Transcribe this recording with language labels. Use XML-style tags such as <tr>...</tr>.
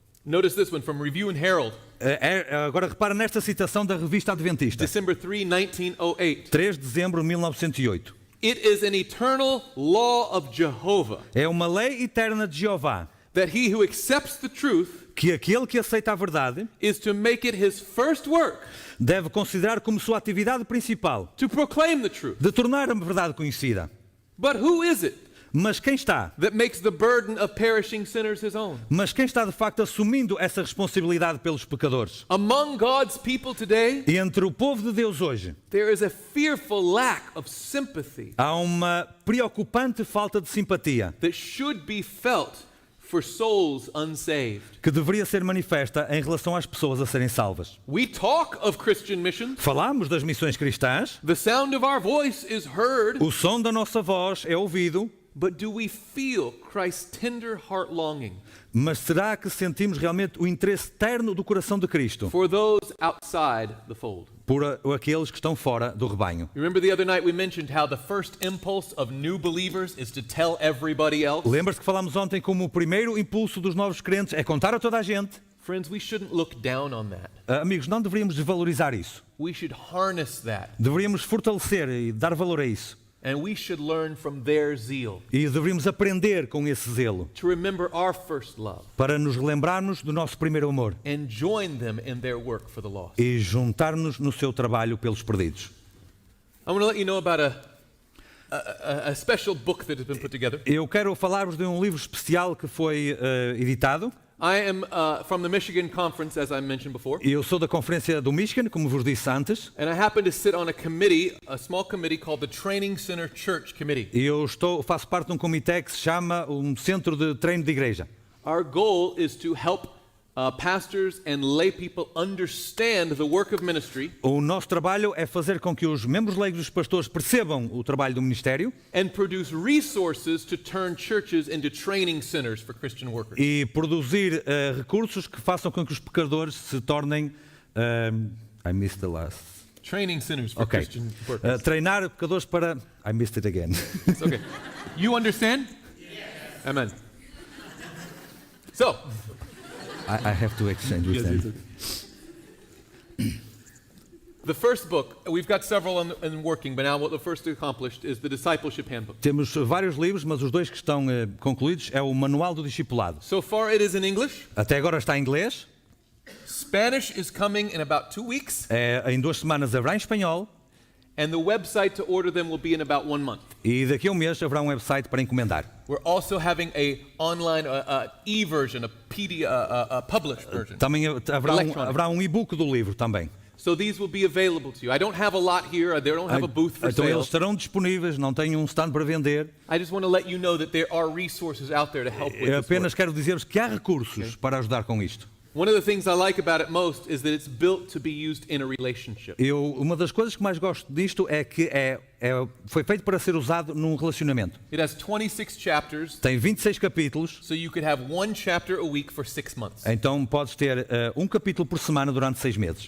<en>Notice this one from Review and Herald,</en> <pt>Agora repara nesta citação da revista Adventista,</pt> <en>December 3, 1908.</en> <pt>3 de dezembro de 1908.</pt> <en>It is an eternal law of Jehovah</en> <pt>É uma lei eterna de Jeová</pt> <en>that he who accepts the truth</en> <pt>que aquele que aceita a verdade</pt> <en>is to make it his first work</en> <pt>deve considerar como sua atividade principal</pt> <en>to proclaim the truth.</en> <pt>de tornar a verdade conhecida.</pt> <en>But who is it</en> <pt>Mas quem está?</pt> <en>that makes the burden of perishing sinners his own?</en> <pt>Mas quem está de facto assumindo essa responsabilidade pelos pecadores?</pt> <en>Among God's people today,</en> <pt>E entre o povo de Deus hoje,</pt> <en>there is a fearful lack of sympathy</en> <pt>há uma preocupante falta de simpatia</pt> <en>that should be felt for souls unsaved.</en> <pt>que deveria ser manifesta em relação às pessoas a serem salvas.</pt> <en>We talk of Christian mission.</en> <pt>Falamos das missões cristãs,</pt> <en>The sound of our voice is heard.</en> <pt>o som da nossa voz é ouvido,</pt> <en>But do we feel Christ's tender heart longing</en> <pt>mas será que sentimos realmente o interesse terno do coração de Cristo</pt> <en>for those outside the fold?</en> <pt>por aqueles que estão fora do rebanho?</pt> <en>You remember the other night we mentioned how the first impulse of new believers is to tell everybody else?</en> <pt>Lembra-se que falámos ontem como o primeiro impulso dos novos crentes é contar a toda a gente?</pt> <en>Friends, we shouldn't look down on that.</en> <pt>Amigos, não deveríamos desvalorizar isso.</pt> <en>We should harness that,</en> <pt>Deveríamos fortalecer e dar valor a isso.</pt> <en>and we should learn from their zeal</en> <pt>E deveríamos aprender com esse zelo</pt> <en>to remember our first love</en> <pt>para nos relembrarmos do nosso primeiro amor</pt> <en>and join them in their work for the lost.</en> <pt>e juntar-nos no seu trabalho pelos perdidos.</pt> <en>I want to let you know about a special book that has been put together.</en> <pt>Eu quero falar-vos de um livro especial que foi editado.</pt> <en>I am from the Michigan Conference, as I mentioned before,</en> <pt>Eu sou da Conferência do Michigan, como vos disse antes.</pt> <en>and I happen to sit on a committee, a small committee called the Training Center Church Committee.</en> <pt>E faço parte de um comitê que se chama um Centro de Treino de Igreja.</pt> <en>Our goal is to help pastors and lay people understand the work of ministry</en> <pt>O nosso trabalho é fazer com que os membros leigos dos pastores percebam o trabalho do ministério</pt> <en>and produce resources to turn churches into training centers for Christian workers.</en> <pt>e produzir recursos que façam com que os pecadores se tornem...</pt> <en>I missed the last... Training centers for Ok. Christian workers.</en> <pt>Treinar pecadores para...</pt> <en>I missed it again. It's okay. You understand? Yes. Amen. So, I have to exchange with them. the first book, we've got several in working, but now what the first accomplished is the Discipleship Handbook.</en> <pt>Temos vários livros, mas os dois que estão concluídos é o Manual do Discipulado.</pt> <en>So far it is in English.</en> <pt>Até agora está em inglês,</pt> <en>Spanish is coming in about 2 weeks,</en> <pt>em 2 semanas haverá em espanhol</pt> <en>and the website to order them will be in about 1 month.</en> <pt>e daqui a um mês haverá um website para encomendar.</pt> <en>We're also having a online e-version, a published version.</en> <pt>Também</pt> <en>Electronic.</en> <pt>haverá um e-book do livro também.</pt> <en>So these will be available to you. I don't have a lot here. I don't have a booth for</en> <pt>Então</pt> <en>sale.</en> <pt>eles estarão disponíveis, não tenho um stand para vender.</pt> <en>I just want to let you know that there are resources out there to help with</en> <pt>Eu</pt> <en>this</en> <pt>apenas</pt> <en>work.</en> <pt>quero dizer-vos que há recursos para ajudar com isto.</pt> <en>One of the things I like about it most is that it's built to be used in a relationship.</en> <pt>Uma das coisas que mais gosto disto é que foi feito para ser usado num relacionamento.</pt> <en>It has 26 chapters,</en> <pt>Tem 26 capítulos,</pt> <en>so you could have 1 chapter a week for 6 months.</en> <pt>então podes ter um capítulo por semana durante 6 meses.</pt>